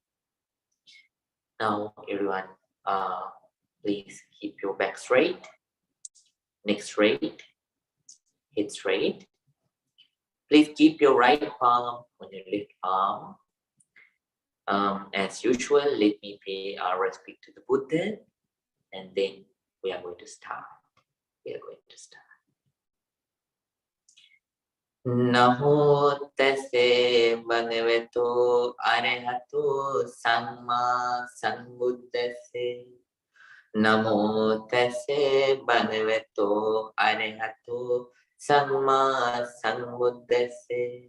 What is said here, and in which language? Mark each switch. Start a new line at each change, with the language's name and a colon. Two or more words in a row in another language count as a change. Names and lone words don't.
English: Now, everyone, please keep your back straight, neck straight, head straight. Please keep your right palm on your left palm. As usual, let me pay our respect to the Buddha, and then we are going to start.
Pali: Namo tase bhagavato arahato samma sambuddhase. Namo tase bhagavato arahato samma sambuddhase.